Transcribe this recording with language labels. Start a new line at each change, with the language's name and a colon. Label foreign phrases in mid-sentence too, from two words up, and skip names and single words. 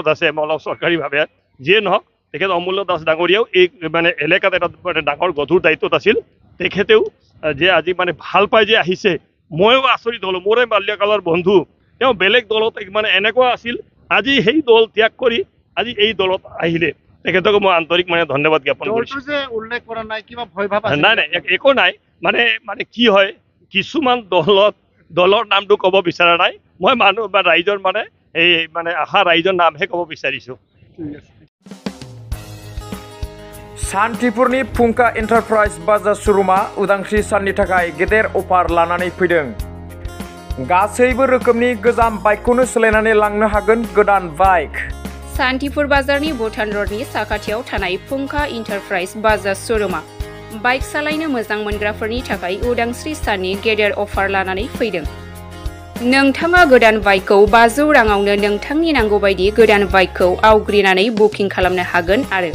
Assamese: আছে অলপ চৰকাৰীভাৱে যিয়ে নহওক তেখেত অমূল্য দাস ডাঙৰীয়াও এই মানে এলেকাত এটা মানে ডাঙৰ গধুৰ দায়িত্বত আছিল তেখেতেও যে আজি মানে ভাল পাই যে আহিছে ময়ো আচৰিত হ'লোঁ মোৰে বাল্যকালৰ বন্ধু তেওঁ বেলেগ দলত মানে এনেকুৱা আছিল আজি সেই দল ত্যাগ কৰি আজি এই দলত আহিলে তেখেতক মই আন্তৰিক মানে ধন্যবাদ জ্ঞাপন কৰিছোঁ নাই নাই একো নাই মানে মানে কি হয় কিছুমান দলৰ নামটো ক'ব বিচৰা নাই মই মানুহ বা ৰাইজৰ মানে এই মানে আশা ৰাইজৰ নামহে ক'ব বিচাৰিছোঁ
Bodo: शान्तिपुरनि फुंखा एन्टारप्राइज बाजार शोरूमा उदांस्रि साननि थाखाय गेदेर अफार लानानै फैदों गासैबो रोखोमनि गोजाम बाइकखौनो सोलायनानै लांनो हागोन गोदान बाइक शान्तिपुर बाजारनि भुटान रोडनि साखाथियाव थानाय फुंखा एन्टारप्राइज बाजार शोरूमा बाइक सालायनो मोजां मोनग्राफोरनि थाखाय उदांस्रि साननि गेदेर अफार लानानै फैदों नोंथाङा गोदान बाइकखौ 500 राङावनो नोंथांनि नांगौ बायदि गोदान बाइकखौ आवग्रिनानै बुकिं खालामनो हागोन आरो